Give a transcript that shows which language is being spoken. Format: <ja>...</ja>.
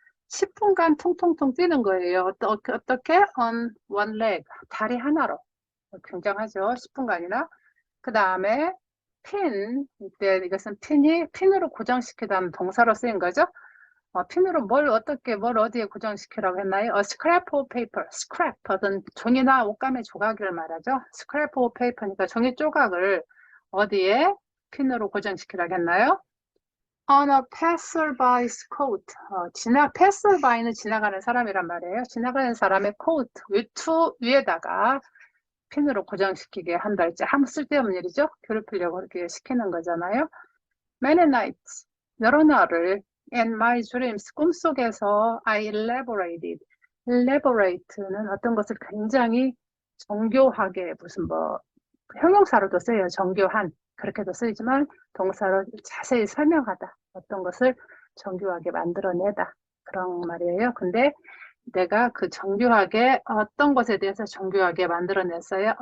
<ko>10분간 통통통 뛰는 거예요. 어떻게? on one leg, 다리 하나로. 굉장하죠. 10분간이나. 그 다음에 이때 이것은 핀으로 고정시키다는 동사로 쓰인 거죠. 핀으로 뭘 어디에 고정시키라고 했나요?</ko> <en>scrap of paper,</en> <ko>scrap, 어떤 종이나 옷감의 조각을 말하죠. scrap of paper니까 종이 조각을 어디에 핀으로 고정시키라고 했나요?</ko> <en>on a passerby's coat.</en> <ko>passerby는 지나가는 사람이란 말이에요. 지나가는 사람의 coat, 외투 위에다가 핀으로 고정시키게 한달째 아무 쓸데없는 일이죠. 괴롭히려고 그렇게 시키는 거잖아요.</ko> <en>Many nights,</en> <ko>여러 날을</ko> <en>in my dreams,</en> <ko>꿈속에서</ko> <en>I elaborated.</en> <ko>elaborate는 어떤 것을 굉장히 정교하게 무슨 뭐 형용사로도 쓰여요. 정교한 그렇게도 쓰이지만 동사로 자세히 설명하다. 어떤 것을 정교하게 만들어내다. 그런 말이에요. 근데 내가 그 정교하게 어떤 것에 대해서 정교하게 만들어냈어요.</ko>